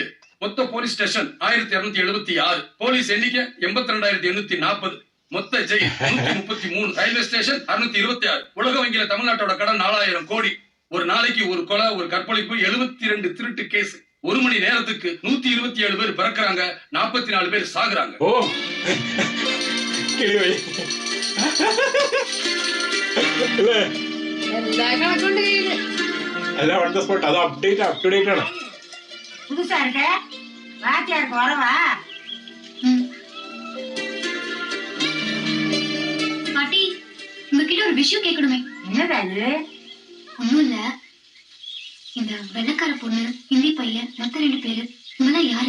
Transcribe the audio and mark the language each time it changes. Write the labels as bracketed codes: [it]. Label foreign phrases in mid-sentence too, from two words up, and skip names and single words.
[ta] மொத்த [en] police station [ta] 1276, போலீஸ் எண்ணிக்கை 82,840. மொத்த ஜெயில் 133, [en] railway station [ta] 626, உலக வங்கியில தமிழ்நாட்டோட கடன் 4000 கோடி. ஒரு நாளைக்கு ஒரு கொலை, ஒரு கற்பழிப்பு, 72 திருட்டு கேஸ். ஒரு மணி நேரத்துக்கு 127 பேர் பிறக்கிறாங்க, 44 பேர் சாகுறாங்க. [ml] ஓ കിളിപോയി അല്ലേ? എല്ലാ കണക്കുണ്ട് കയ്യില്. അല്ല [en] on the spot, [ml] അത് [en] update up to date [ml] ആണ്. [ta] புதுசா இருக்க வாத்தியாருக்கு வரவா? பாட்டி, உங்ககிட்ட ஒரு விஷயம் கேட்கணுமே. என்னடா இது? ஒண்ணும் இல்ல, இந்த வெள்ளக்கார பொண்ணு, ஹிந்தி பையன், மத்த 2 பேரு, இவங்கெல்லாம் யாரு?